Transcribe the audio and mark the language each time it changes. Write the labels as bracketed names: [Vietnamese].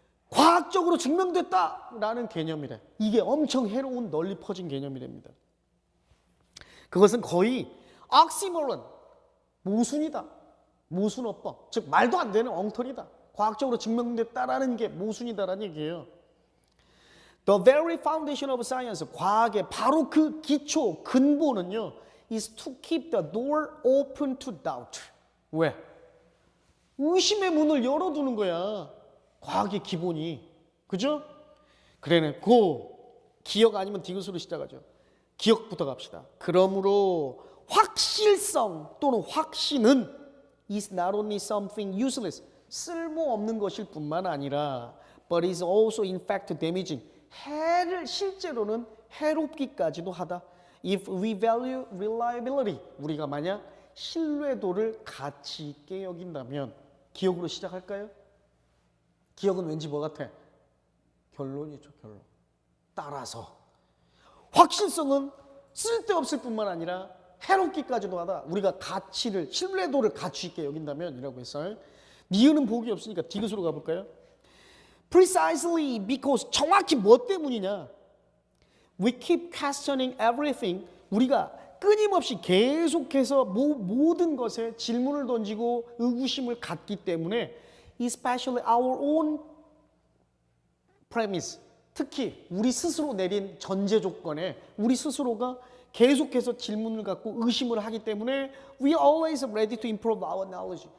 [Korean] 과학적으로 증명됐다라는 개념이래. 이게 엄청 해로운 널리 퍼진 개념이 됩니다. 그것은 거의 oksymoron, 모순이다. 모순어법, 즉 말도 안 되는 엉터리다. 과학적으로 증명됐다라는 게 모순이다라는 얘기예요. [English] The very foundation of science, [Korean] 과학의 바로 그 기초, 근본은요, [English] is to keep the door open to doubt. [Korean] 왜? 의심의 문을 열어두는 거야. 과학의 기본이. 그죠? 그래놓고 기억 아니면 디귿으로 시작하죠. 기억부터 갑시다. 그러므로 확실성 또는 확신은 [English] is not only something useless, [Korean] 쓸모없는 것일 뿐만 아니라 [English] but is also in fact damaging, [Korean] 해를 실제로는 해롭기까지도 하다. [English] If we value reliability, [Korean] 우리가 만약 신뢰도를 가치 있게 여긴다면. 기억으로 시작할까요? 기억은 왠지 뭐 같아? 결론이죠, 결론. 따라서 확실성은 쓸데없을 뿐만 아니라 해롭기까지도 하다. 우리가 가치를, 신뢰도를 가치 있게 여긴다면 이라고 했어요. 니은은 복이 없으니까 디귿으로 가볼까요? [English] Precisely because, [Korean] 정확히 뭐 때문이냐? [English] We keep questioning everything. [Korean] 우리가 끊임없이 계속해서 모든 것에 질문을 던지고 의구심을 갖기 때문에 [English] especially our own premise, [Korean] 특히 우리 스스로 내린 전제 조건에 우리 스스로가 계속해서 질문을 갖고 의심을 하기 때문에 [English] we are always ready to improve our knowledge.